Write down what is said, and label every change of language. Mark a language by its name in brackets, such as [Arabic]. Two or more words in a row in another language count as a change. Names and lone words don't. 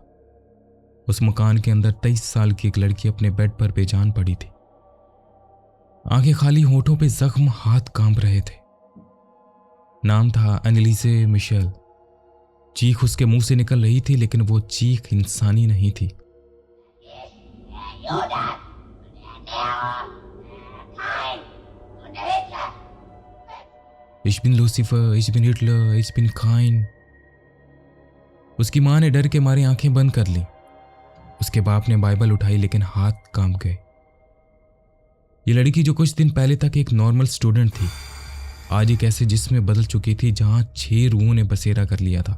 [Hindi] उस मकान के अंदर 23 साल की एक लड़की अपने बेड पर बेजान पड़ी थी। आंखें खाली, होठों पे जख्म, हाथ कांप रहे थे। नाम था एनालिसे मिशेल। चीख उसके मुंह से निकल रही थी, लेकिन वो चीख इंसानी नहीं थी। [German] Ich bin Lucifer, ich bin Hitler, ich bin Kain। [Hindi] उसकी मां ने डर के मारे आंखें बंद कर ली। उसके बाप ने बाइबल उठाई, लेकिन हाथ कांप गए। ये लड़की जो कुछ दिन पहले तक एक [English] normal student [Hindi] थी, आज एक ऐसे जिस्म में बदल चुकी थी जहां 6 रूहों ने बसेरा कर लिया था।